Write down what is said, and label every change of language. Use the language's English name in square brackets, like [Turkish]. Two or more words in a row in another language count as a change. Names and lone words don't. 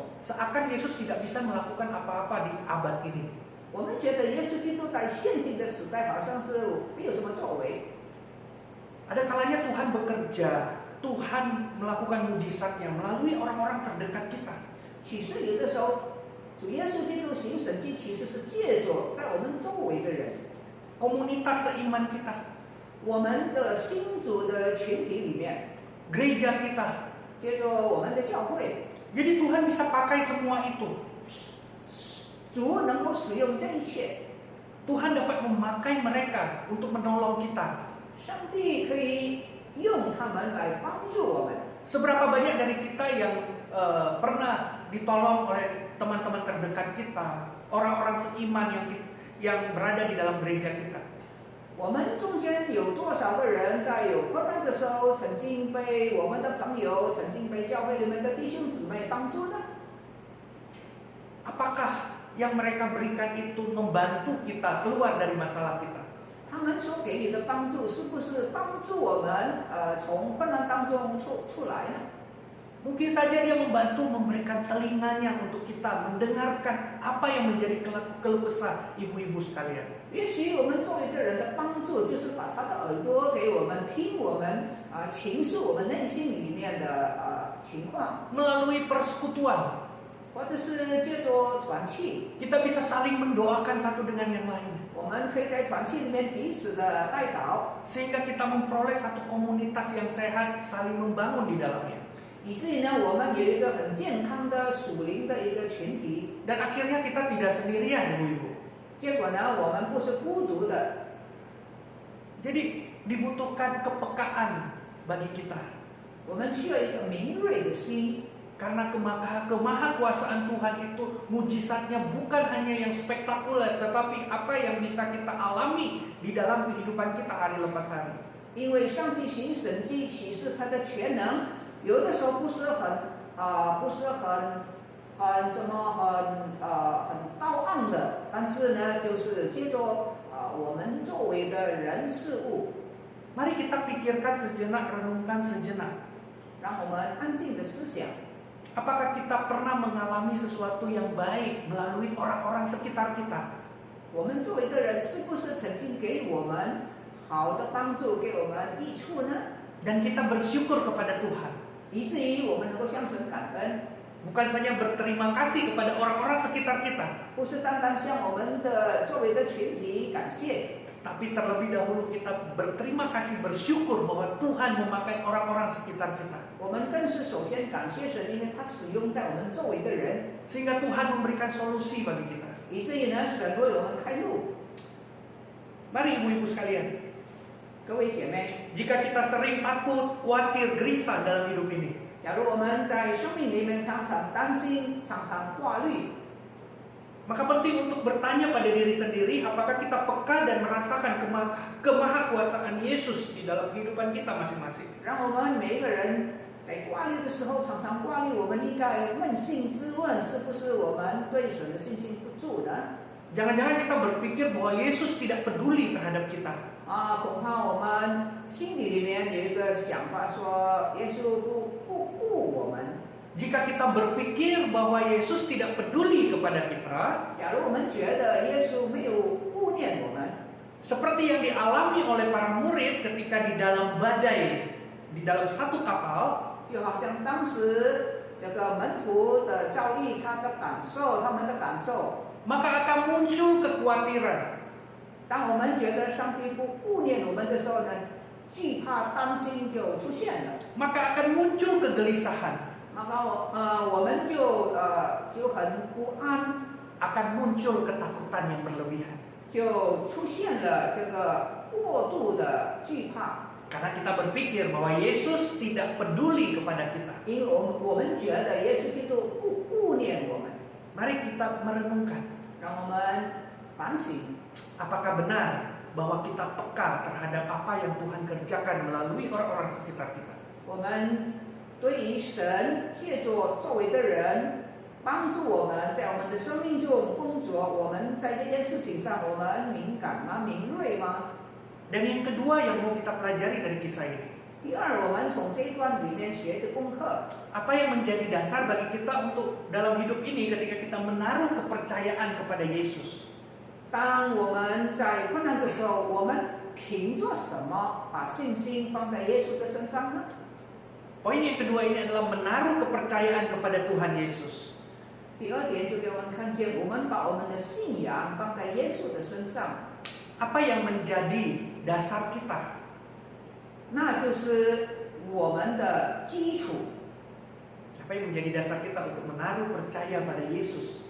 [Indonesian] Seakan Yesus tidak bisa melakukan apa-apa di abad ini. [Chinese] 我们觉得耶稣基督在现今的时代好像是没有什么作为。 [Indonesian] Ada kalanya Tuhan bekerja, Tuhan melakukan mujizatnya melalui orang-orang terdekat kita. [Chinese] 其实有的时候，主耶稣基督行神迹，其实是借着在我们周围的人， [Indonesian] Komunitas seiman kita, [Chinese] 我们的信主的群体里面， [Indonesian] gereja kita. [Chinese] 借着我们的教会， [Indonesian] Jadi Tuhan bisa pakai semua itu. [Chinese] 主能够使用这一切， [Indonesian] Tuhan dapat memakai mereka untuk menolong kita. [Chinese] 上帝可以用他们来帮助我们。 [Indonesian] Seberapa banyak dari kita yang pernah ditolong oleh teman-teman terdekat kita, orang-orang seiman yang berada di dalam gereja kita. [Chinese] 我们中间有多少个人在有困难的时候，曾经被我们的朋友，曾经被教会里面的弟兄姊妹帮助呢？ [Indonesian] Apakah yang mereka berikan itu membantu kita keluar dari masalah kita? [Chinese] 他们所给予的帮助，是不是帮助我们从困难当中出来呢？ [Indonesian] Mungkin saja dia membantu memberikan telinganya untuk kita mendengarkan apa yang menjadi keluh kesah ibu-ibu sekalian. [Chinese] 也许我们做一个人的帮助，就是把他的耳朵给我们听，我们倾诉我们内心里面的情况， [Indonesian] Melalui persekutuan, [Chinese] 或者是借着团契， [Indonesian] kita bisa saling mendoakan satu dengan yang lain. [Chinese] 我们可以在团契里面彼此的带祷， [Indonesian] Sehingga kita memperoleh satu komunitas yang sehat, saling membangun di dalamnya. [Chinese] 以至于呢，我们有一个很健康的属灵的一个群体。 [Indonesian] Dan akhirnya kita tidak sendirian, Ibu-ibu. [Chinese] 结果呢，我们不是孤独的。 [Indonesian] Jadi dibutuhkan kepekaan bagi kita. [Chinese] 我们需要一个敏锐的心。 [Indonesian] Karena kemahakuasaan Tuhan itu mujizatnya bukan hanya yang spektakuler, tetapi apa yang bisa kita alami di dalam kehidupan kita hari lepas hari. [Chinese] 因为上帝行神迹启示他的全能，有的时候不是很高昂的，但是呢，就是借着我们周围的人事物。 [Indonesian] Mari kita pikirkan sejenak, renungkan sejenak. [Chinese] 让我们安静的思想。 [Indonesian] Apakah kita pernah mengalami sesuatu yang baik melalui orang-orang sekitar kita? [Chinese] 我们周围的人是不是曾经给我们好的帮助，给我们益处呢？ [Indonesian] Dan kita bersyukur kepada Tuhan. [Chinese] 以至于我们能够向神感恩。 [Indonesian] Bukan saja berterima kasih kepada orang-orang sekitar kita, [Chinese] 不是单单向我们的周围的群体感谢， [Indonesian] tapi terlebih dahulu kita berterima kasih, bersyukur bahwa Tuhan memakai orang-orang sekitar kita. [Chinese] 我们更是首先感谢神，因为他使用在我们周围的人， [Indonesian] Sehingga Tuhan memberikan solusi bagi kita. [Chinese] 以至于呢，神为我们开路。 [Indonesian] Mari ibu-ibu sekalian, [Chinese] 各位姐妹， [Indonesian] jika kita sering takut, khawatir, gelisah dalam hidup ini, [Chinese] 假如我们在生命里面常常担心、常常挂虑， [Indonesian] maka penting untuk bertanya pada diri sendiri apakah kita peka dan merasakan kemahakuasaan Yesus di dalam kehidupan kita masing-masing. [Chinese] 让我们每一个人在挂虑的时候常常挂虑，我们应该扪心自问，是不是我们对神的信心不足呢？ [Indonesian] Jangan-jangan kita berpikir bahwa Yesus tidak peduli terhadap kita. [Chinese] 恐怕我们心底里面有一个想法说，耶稣不顾我们。 [Indonesian] Jika kita berpikir bahwa Yesus tidak peduli kepada kita, [Chinese] 假如我们觉得耶稣没有顾念我们， [Indonesian] seperti yang dialami oleh para murid ketika di dalam badai, di dalam satu kapal, [Chinese] 就好像当时这个门徒的遭遇，他们的感受， [Indonesian] maka akan muncul kekhawatiran. [Chinese] 当我们觉得上帝不顾念我们的时候呢，惧怕、担心就出现了。 [Indonesian] Maka akan muncul kegelisahan, [Chinese] 我们就很不安， [Indonesian] akan muncul ketakutan yang berlebihan. [Chinese] 就出现了这个过度的惧怕。 [Indonesian] Karena kita berpikir bahwa Yesus tidak peduli kepada kita. [Chinese] 因为我们觉得耶稣基督不顾念我们， [Indonesian] Mari kita merenungkan, [Chinese] 让我们反省， [Indonesian] apakah benar bahwa kita peka terhadap apa yang Tuhan kerjakan melalui orang-orang sekitar kita. [Chinese] 我们对于神借着周围的人帮助我们，在我们的生命中工作，我们在这件事情上我们敏感吗？敏锐吗？ [Indonesian] Dan yang kedua yang mau kita pelajari dari kisah ini, [Chinese] 第二，我们从这一段里面学的功课， [Indonesian] apa yang menjadi dasar bagi kita untuk dalam hidup ini ketika kita menaruh kepercayaan kepada Yesus. [Chinese] 当我们在困难的时候，我们凭着什么把信心放在耶稣的身上呢？ [Indonesian] Poin yang kedua ini adalah menaruh kepercayaan kepada Tuhan Yesus. [Chinese] 第二点就给我们看见，我们把我们的信仰放在耶稣的身上， [Indonesian] Apa yang menjadi dasar kita? [Chinese] 那就是我们的基础。 [Indonesian] Apa yang menjadi dasar kita untuk menaruh percaya pada Yesus?